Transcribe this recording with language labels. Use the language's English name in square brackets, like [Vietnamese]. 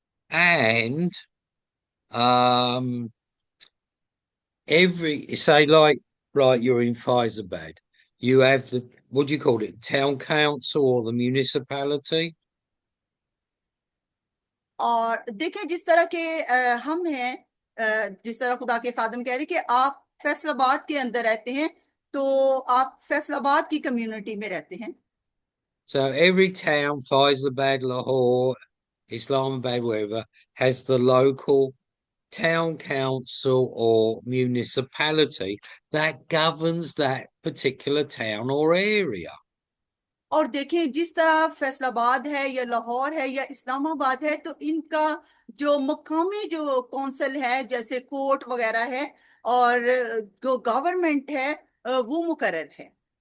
[English] And um every say like you're in Fyzabad, you have the what do you call it, town council or the municipality. [Hindi] और देखें जिस तरह के हम हैं, जिस तरह खुदा के खादम कह रहे कि आप फैसलाबाद के अंदर रहते हैं, तो आप फैसलाबाद की कम्युनिटी में रहते हैं। [English] So every town, Fyzabad, Lahore, Islamabad, wherever, has the local town council or municipality that governs that particular town or area. [Hindi] और देखें जिस तरह फैसलाबाद है या लाहौर है या इस्लामाबाद है, तो इनका जो मकामी जो कौंसिल है, जैसे कोर्ट वगैरह है, और जो गवर्नमेंट है वो मुकर्रर है।